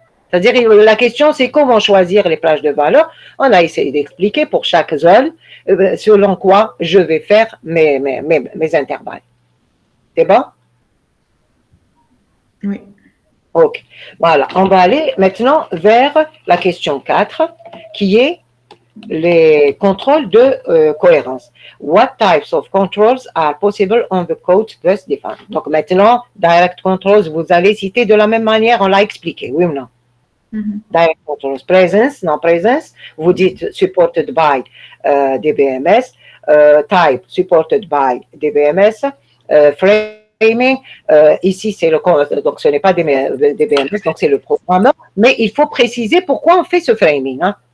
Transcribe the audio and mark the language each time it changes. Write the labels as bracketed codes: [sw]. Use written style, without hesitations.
[fr] C'est-à-dire, la question, c'est comment choisir les plages de valeur. On a essayé d'expliquer pour chaque zone, selon quoi je vais faire mes intervalles. C'est bon? Oui. OK. Voilà. On va aller maintenant vers la question 4, qui est les contrôles de cohérence. [en] What types of controls are possible on the code thus defined? [fr] Donc maintenant, direct controls, vous allez citer de la même manière, on l'a expliqué, oui ou non? Direct controls, presence, non-presence, vous dites [en] supported by DBMS, type supported by DBMS, [fr] framing, ici c'est le donc ce n'est pas DBMS, donc c'est le programmeur, mais il faut préciser pourquoi on fait ce framing, hein?